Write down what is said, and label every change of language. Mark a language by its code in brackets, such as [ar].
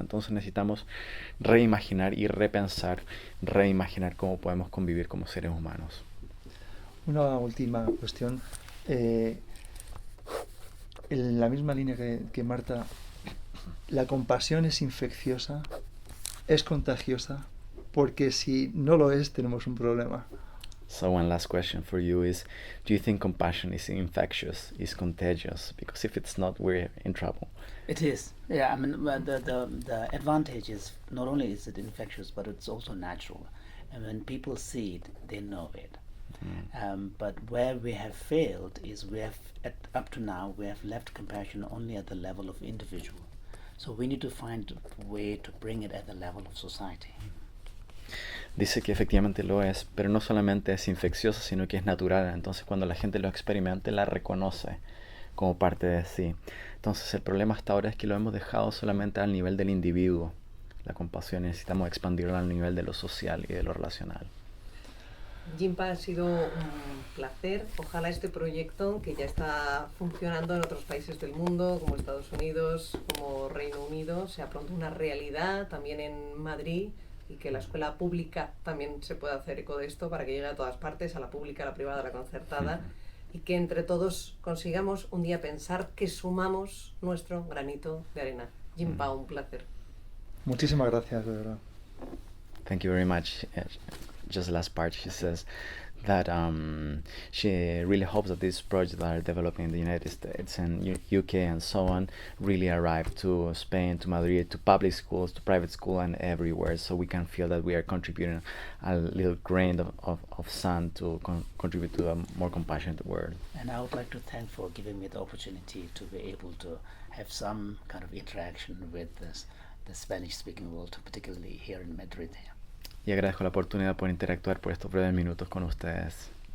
[es] Entonces necesitamos reimaginar y repensar, reimaginar cómo podemos convivir como seres humanos. Una última cuestión. En la misma línea que Marta, la compasión es infecciosa, es contagiosa, porque si no lo es, tenemos un problema. [en] So one last question for you is, do you think compassion is infectious, is contagious? Because if it's not, we're in trouble. It is. Yeah, I mean, the advantage is not only is it infectious, but it's also natural. And when people see it, they know it. But where we have failed is up to now, we have left compassion only at the level of individual. So we need to find a way to bring it at the level of society. [es] Dice que efectivamente lo es, pero no solamente es infecciosa, sino que es natural. Entonces cuando la gente lo experimente, la reconoce como parte de sí. Entonces el problema hasta ahora es que lo hemos dejado solamente al nivel del individuo. La compasión necesitamos expandirla al nivel de lo social y de lo relacional. Jinpa, ha sido un placer. Ojalá este proyecto, que ya está funcionando en otros países del mundo, como Estados Unidos, como Reino Unido, sea pronto una realidad también en Madrid, y que la escuela pública también se pueda hacer eco de esto para que llegue a todas partes, a la pública, a la privada, a la concertada, y que entre todos consigamos un día pensar que sumamos nuestro granito de arena. Jinpa, un placer. Muchísimas gracias, de verdad. [en] Thank you very much. Just the last part, she says that she really hopes that these projects that are developing in the United States and UK and so on really arrive to Spain, to Madrid, to public schools, to private school and everywhere, so we can feel that we are contributing a little grain of sun to contribute to a more compassionate world. And I would like to thank for giving me the opportunity to be able to have some kind of interaction with the Spanish-speaking world, particularly here in Madrid. [es] Y agradezco la oportunidad por interactuar por estos breves minutos con ustedes.